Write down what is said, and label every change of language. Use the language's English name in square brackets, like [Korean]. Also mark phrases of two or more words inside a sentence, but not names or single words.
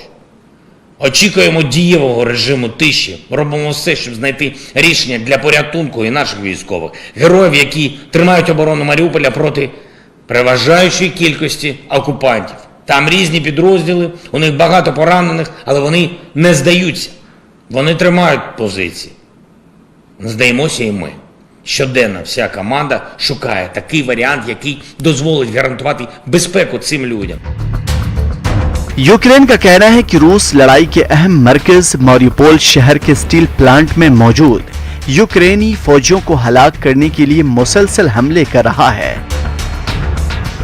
[Ukrainian] Очікуємо дієвого режиму тиші, робимо все, щоб знайти рішення для порятунку і наших військових, героїв, які тримають оборону Маріуполя проти переважаючої кількості окупантів. Там різні підрозділи, у них багато поранених, але вони не здаються. Вони тримають позиції. Не здаємося і ми. Щоденно вся команда шукає такий варіант, який дозволить гарантувати безпеку цим людям. [Hindi] यूक्रेन का कहना है कि रूस लड़ाई के अहम मरकज मारिउपोल शहर के [English] steel plant [Hindi] में मौजूद यूक्रेनी फौजियों को हलाक करने के लिए मुसलसल हमले कर रहा है।